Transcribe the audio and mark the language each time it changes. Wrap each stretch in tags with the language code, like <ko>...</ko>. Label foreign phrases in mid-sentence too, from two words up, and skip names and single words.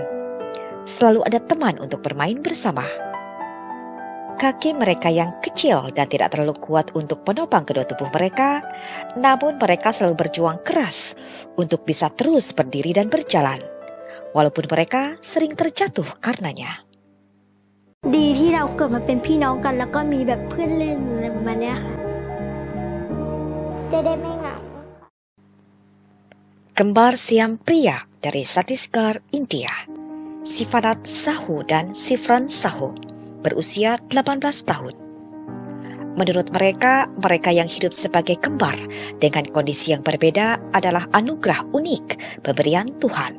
<id>Selalu ada teman untuk bermain bersama. Kaki mereka yang kecil dan tidak terlalu kuat untuk menopang kedua tubuh mereka, namun mereka selalu berjuang keras untuk bisa terus berdiri dan berjalan, walaupun mereka sering terjatuh karenanya.</id> <th>ดีที่เราเกิดมาเป็นพี่น้องกันแล้วก็มีแบบเพื่อนเล่นอะไรประมาณเนี้ยค่ะจะได้ไม่เหงา</th> <id>Kembar siam pria dari Chhattisgarh, India, Sifanat Sahu dan Sifran Sahu berusia 18 tahun. Menurut mereka, mereka yang hidup sebagai kembar dengan kondisi yang berbeda adalah anugerah unik pemberian Tuhan.</id>